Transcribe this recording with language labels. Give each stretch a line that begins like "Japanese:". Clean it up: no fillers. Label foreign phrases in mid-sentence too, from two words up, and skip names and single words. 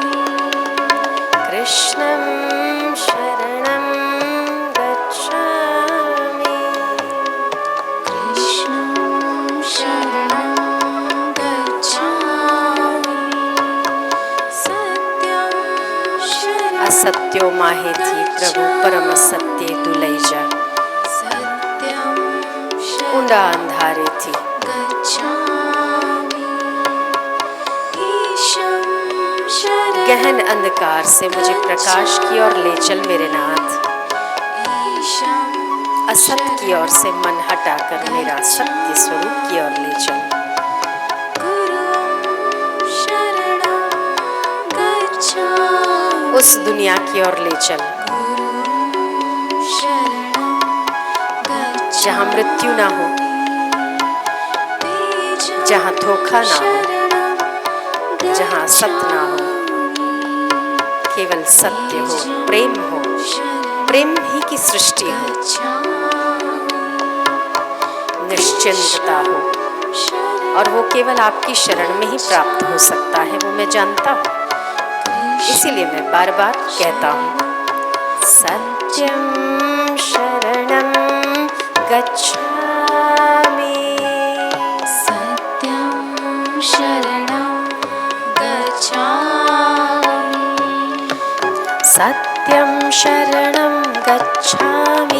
Sanskrit: कृष्णं शरणं गच्छामि। कृष्णं शरणं गच्छामि। सत्यं शरणं।
Gujarati: અસત્યો માહેથી પ્રભુ પરમ સત્ય તું લઈ જા।
Sanskrit: सत्यं
Gujarati: ઊંડા અંધારે થી
Sanskrit: गच्छामि। ईशं शरणं।
Hindi: गहन अंधकार से मुझे प्रकाश की ओर ले चल मेरे नाथ।
Sanskrit: ईशं
Hindi: असत की ओर से मन हटाकर मेरा सत्य स्वरूप की ओर ले चल।
Sanskrit: गुरुं शरणं गच्छामि।
Hindi: उस दुनिया की ओर ले चल
Sanskrit: गुरुं शरणं गच्छामि।
Hindi: जहाँ मृत्यु ना हो,
Sanskrit: तेजं
Hindi: जहाँ धोखा ना हो,
Sanskrit: शरणं
Hindi: जहाँ असत ना हो, केवल सत्य हो, प्रेम हो, प्रेम ही की सृष्टि हो, निश्चिंतता हो, और वो केवल आपकी शरण में ही प्राप्त हो सकता है। वो मैं जानता हूँ, इसीलिए मैं बार बार कहता हूँ,
Sanskrit: सत्यं शरणं गच्छामि। सत्यं शरणं गच्छामि। सत्यं शरणं गच्छामि।